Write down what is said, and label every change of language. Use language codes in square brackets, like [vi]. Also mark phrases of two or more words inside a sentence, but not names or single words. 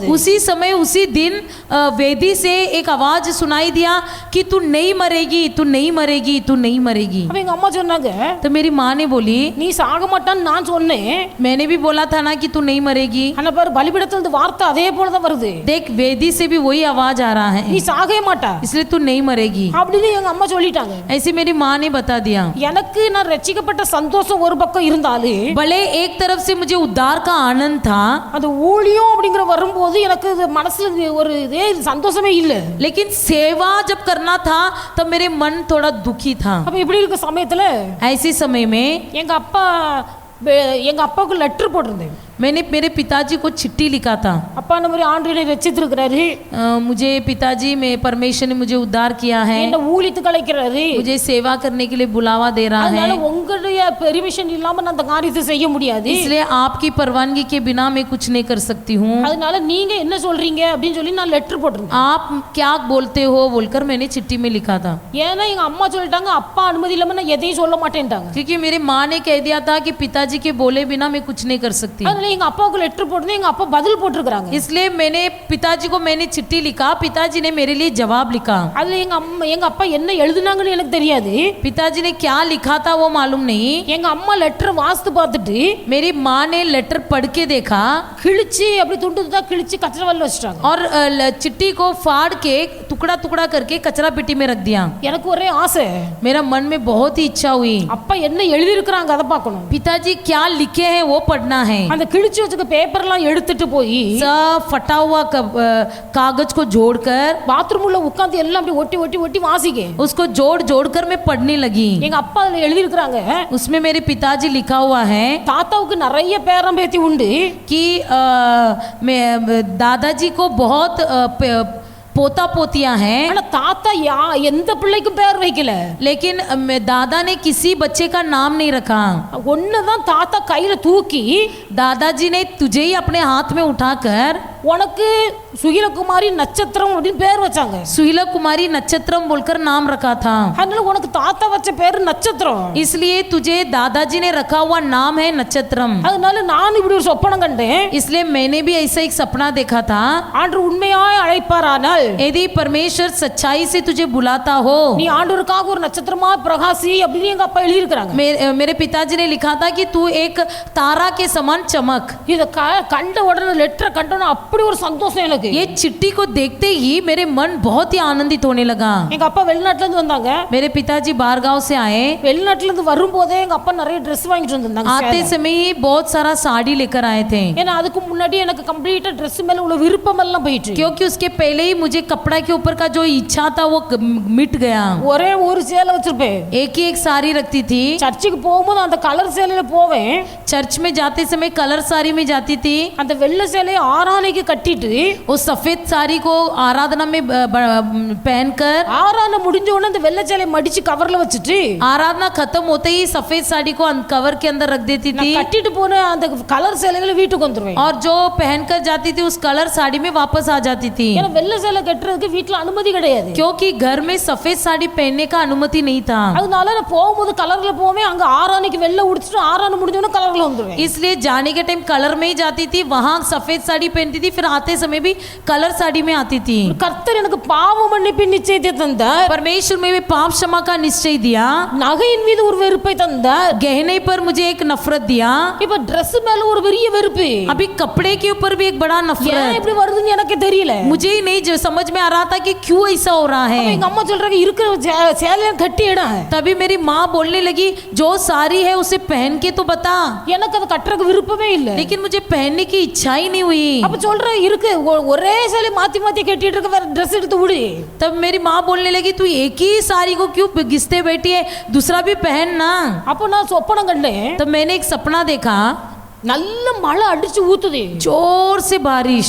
[hi] उसी समय उसी दिन वेदी से एक आवाज सुनाई दिया कि तू नहीं मरेगी, तू नहीं मरेगी, तू नहीं मरेगी। [ta] அப்ப எங்க அம்மா சொன்னாங்க, [hi] तो मेरी माँ ने बोली, [ta] நீ சாக மாட்டான்னு நான் சொன்னேன், [hi] मैंने भी बोला था ना कि तू नहीं मरेगी। [ta] ஆனா பாரு பலிபீடத்துல இருந்து வார்த்தை அதே போல தான் வருது, [hi] देख वेदी से भी वही आवाज आ रहा है, [ta] நீ சாகவே மாட்டா [hi] इसलिए तू नहीं मरेगी [ta] அப்படின்னு எங்க அம்மா சொல்லிட்டாங்க। [hi] ऐसे मेरी माँ ने बता दिया। [ta] எனக்கு நான் ரட்சிக்கப்பட்ட சந்தோஷம் ஒரு பக்கம் இருந்தாலும், [hi] भले एक तरफ से मुझे उद्धार का आनंद था, [ta] அந்த ஊழியம் அப்படிங்கிற வரும்போது எனக்கு மனசுல ஒரு இதே சந்தோஷமே இல்ல। [hi] लेकिन सेवा जब करना था तब मेरे मन थोड़ा दुखी था। [ta] அப்ப இப்படி இருக்க சமயத்துல [hi] ऐसे समय में [ta] எங்க அப்பாவுக்கு லெட்டர் போட்டிருந்தேன்। [hi] मैंने मेरे पिताजी को चिट्ठी लिखा था, [ta] அப்பா இந்த மாதிரி ஆண்டவரை ரட்சித்திருக்கிறாரு, [hi] मुझे पिताजी में परमेश्वर ने मुझे उद्धार किया है, [ta] என்ன ஊழியத்துக்கு அழைக்கிறாரு, [hi] मुझे सेवा करने के लिए बुलावा दे रहा [ta] அதனால [hi] है, [ta] உங்களுடைய பெர்மிஷன் இல்லாம நான் அந்த காரியத்தை செய்ய முடியாது, [hi] इसलिए आपकी परवानगी के बिना मैं कुछ नहीं कर सकती हूँ। [ta] அதனால நீங்க என்ன சொல்றீங்க அப்படின்னு சொல்லி நான் லெட்டர் போட்டிருந்தேன்। [hi] आप क्या बोलते हो बोलकर मैंने चिट्ठी में लिखा था, [ta] ஏன்னா எங்க அம்மா சொல்லிட்டாங்க, அப்பா அனுமதி இல்லாம நான் எதையும் சொல்ல மாட்டேன்ட்டாங்க। [hi] क्योंकि मेरी माँ ने कह दिया था कि पिताजी के बोले बिना मैं कुछ नहीं कर सकती। [ta] அதனால எங்க அப்பாவுக்கு லெட்டர் போட்டு எங்க அப்பா பதில் போட்டிருக்காங்க। [hi] इसलिए मैंने पिताजी को मैंने चिट्ठी लिखा, पिताजी ने मेरे लिए जवाब लिखा। [ta] அதுல எங்க அப்பா என்ன எழுதுனாங்கன்னு எனக்கு தெரியாது, [hi] पिताजी ने क्या लिखा था वो मालूम नहीं। [ta] எங்க अम्मा லெட்டர் வாசித்து பார்த்துட்டு [hi] मेरी माँ ने लेटर पढ़ के देखा, [ta] கிழிச்சு அப்படி துண்டு துண்டா கிழிச்சு கச்சரவல்ல வச்சிட்டாங்க [hi] और चिट्ठी को फाड़ के टुकड़ा टुकड़ा करके कचरा पेटी में रख दिया। [ta] எனக்கு ஒரே ஆசை, [hi] मेरा मन में बहुत ही इच्छा हुई, [ta] அப்பா என்ன எழுதி இருக்காங்க அதை பார்க்கணும், [hi] पिताजी क्या लिखे हैं वो पढ़ना है। [ta] அந்த கிழிச்சு வச்சுக்க பேப்பர்லாம் எடுத்துட்டு போய் [hi] सब फटा हुआ कागज को जोड़कर [ta] பாத்ரூம் உள்ள உட்கார்ந்து எல்லாம் அப்படி ஒட்டி ஒட்டி ஒட்டி வாசிக்க, [hi] उसको जोड़ जोड़कर मैं पढ़ने लगी। [ta] எங்க அப்பா அதுல எழுதி இருக்காங்க, [hi] उसमें मेरे पिताजी लिखा हुआ है [ta] தாத்தாவுக்கு நிறைய பேரம் பேத்தி உண்டு, [hi] कि दादाजी को बहुत पोता पोतियां हैं, [ta] ஆனா தாத்தா எந்த பிள்ளைக்கும் பேர் வைக்கல, [hi] लेकिन दादा ने किसी बच्चे का नाम नहीं रखा। [ta] ஒண்ணுதான் தாத்தா கையில தூக்கி [hi] दादाजी ने तुझे ही अपने हाथ में उठाकर [ta] உனக்கு சுகிலகுமாரி நட்சத்திரம் அப்படின்னு பேர் வச்சாங்க. [hi] सुहिला कुमारी नक्षत्रम बोलकर नाम रखा था, [ta] அதனால உனக்கு தாத்தா வச்ச பேரு நட்சத்திரம். [hi] इसलिए तुझे दादाजी ने रखा हुआ नाम है नक्षत्रम। [ta] அதனால நான் இப்படி ஒரு சொப்பனம் கண்டேன். [hi] इसलिए मैंने भी ऐसा एक सपना देखा था, [ta] ஆண்டவர் உண்மையாய் அழைப்பாரானால் [hi] यदि परमेश्वर सच्चाई से तुझे बुलाता हो, [ta] நீ ஆண்டவருக்காக ஒரு நட்சத்திரமா பிரகாசி அப்படின்னு எங்க அப்பா எழுதி இருக்காங்க. [hi] मेरे पिताजी ने लिखा था कि तू एक तारा के समान चमक। [ta] இத கண்ட உடனே லெட்டர் கண்டோன்னு அப்படி ஒரு சந்தோஷம் எனக்கு. [hi] ये चिट्ठी को देखते ही मेरे मन बहुत ही आनंदित होने लगा। [ta] எங்க அப்பா வெளிநாட்டுல இருந்து வந்தாங்க. [hi] मेरे पिताजी बाहर गांव से आए, [ta] வெளிநாட்டுல இருந்து வரும்போதே எங்க அப்பா நிறைய Dress வாங்கிட்டு வந்தாங்க. [hi] आते समय ही बहुत सारा साड़ी लेकर आए थे, [ta] ஏன்னா அதுக்கு முன்னாடி எனக்கு கம்ப்ளீட்டா Dress மேல உள்ள விருப்பம் எல்லாம் போயிடுச்சு. [hi] क्योंकि उसके पहले ही मुझे कपड़ा के ऊपर का जो इच्छा था वो मिट गया। [ta] ஒரே ஒரு சேலை வச்சிருப்பேன். [hi] एक ही एक साड़ी रखती थी, [ta] சர்ச்சுக்கு போகும்போது அந்த கலர் சேலையில போவேன். [hi] चर्च में जाते समय कलर साड़ी में जाती थी, [ta] அந்த வெள்ளை சேலையை ஆராதனைக்கு கட்டிட்டு [hi] उस सफेद साड़ी को आराधना में पहनकर, [ta] ஆராதனை முடிஞ்ச உடனே அந்த வெள்ளை சேலையை மடிச்சு கவர்ல வச்சுட்டு [hi] आराधना खत्म होते ही सफेद साड़ी को कवर के अंदर रख देती थी, [ta] நான் கட்டிட்டு போன அந்த கலர் சேலைகளை வீட்டுக்கு வந்துருவேன். [hi] और जो पहनकर जाती थी उस कलर साड़ी में वापस आ जाती थी, [ta] ஏன்னா வெள்ளை சேலை கட்டுறதுக்கு வீட்டுல அனுமதி கிடையாது. [hi] क्योंकि घर में सफेद साड़ी पहनने का अनुमति नहीं था। [ta] அதனால நான் போகும்போது கலர்ல போவேன். அங்க ஆராதனைக்கு வெள்ளை உடுத்திட்டு ஆராதனை முடிஞ்ச உடனே கலர்ல வந்துருவேன். [hi] इसलिए जाने के टाइम कलर में ही जाती थी, वहां सफेद साड़ी पहनती थी, फिर आते समय भी कलर साड़ी में आती थी। [ta] கர்த்தர் எனக்கு பாவ மன்னிப்பின் நிச்சயத்தை தந்தார். [hi] परमेश्वर में भी पाप क्षमा का निश्चय दिया, [ta] நகையின் மீது ஒரு வெறுப்பை தந்தார். [hi] गहने पर मुझे एक नफरत दिया, [ta] இப்ப Dress மேல ஒரு பெரிய வெறுப்பு. [hi] अभी कपड़े के ऊपर भी एक बड़ा [ta] ஏன் [hi] नफरत। [ta] இப்படி வருதுன்னு எனக்கு தெரியல. [hi] मुझे ही नहीं समझ में आ रहा था कि क्यों ऐसा हो रहा है। [ta] எங்க அம்மா சொல்றாங்க இருக்கிற சேலையை கட்டி இட. [hi] तभी मेरी माँ बोलने लगी जो साड़ी है उसे पहन के तो बता, [ta] எனக்கு அது கட்டுறதுக்கு விருப்பமே இல்ல. [hi] लेकिन मुझे पहनने की इच्छा ही नहीं हुई। [ta] அப்ப சொல்றேன் இருக்கு ஒரே சேலை மாத்தி மாத்தி கட்டிட்டு இருக்க, வேற Dress எடுத்து விடு. [hi] तब मेरी माँ बोलने लगी तू एक ही साड़ी को क्यों घिसते बैठी है, दूसरा भी पहन ना। [ta] அப்ப நான் சொப்பனம் கண்டேன். [hi] तब मैंने एक सपना देखा, [ta] நல்ல மழை அடிச்சு ஊத்துது. [hi] जोर से बारिश।